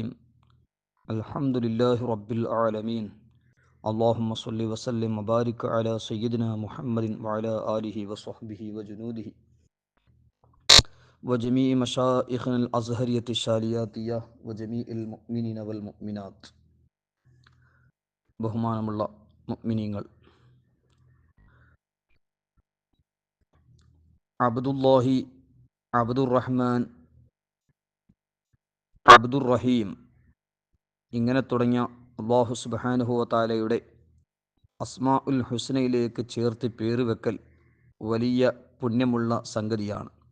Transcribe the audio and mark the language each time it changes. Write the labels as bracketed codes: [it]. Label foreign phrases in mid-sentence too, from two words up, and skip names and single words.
[ar] الحمد لله رب العالمين. اللهم صل وسلم وبارك على سيدنا محمد وعلى آله وصحبه وجنوده وجميع مشائخنا الأزهرية الشالياتية وجميع المؤمنين والمؤمنات. [ml] ബഹുമാനമുള്ള മുഅ്മിനീങ്ങൾ, അബ്ദുല്ലാഹി, അബ്ദുർ-റഹ്മാൻ, അബ്ദുർ-റഹീം ഇങ്ങനെ തുടങ്ങിയ [ar] الله سبحانه وتعالى [ml] അസ്മാഉൽ ഹുസ്നയിലേക്ക് ചേർത്ത് പേര് വെക്കൽ വലിയ പുണ്യമുള്ള സംഗതിയാണ്.